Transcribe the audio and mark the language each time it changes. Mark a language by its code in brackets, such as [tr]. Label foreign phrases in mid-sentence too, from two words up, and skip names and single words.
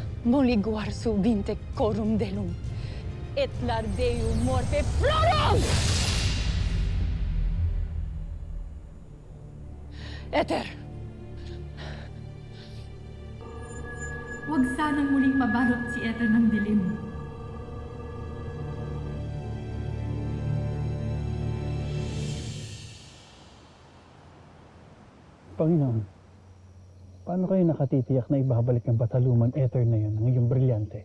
[tl] Moliguar subinte corum delum, et lardeu morte florum! Ether! Huwag sanang muling mabalot si Ether ng dilim. Panginoon, paano kayo nakatitiyak na ibabalik ng Bataluman Ether na yun ang iyong brilyante?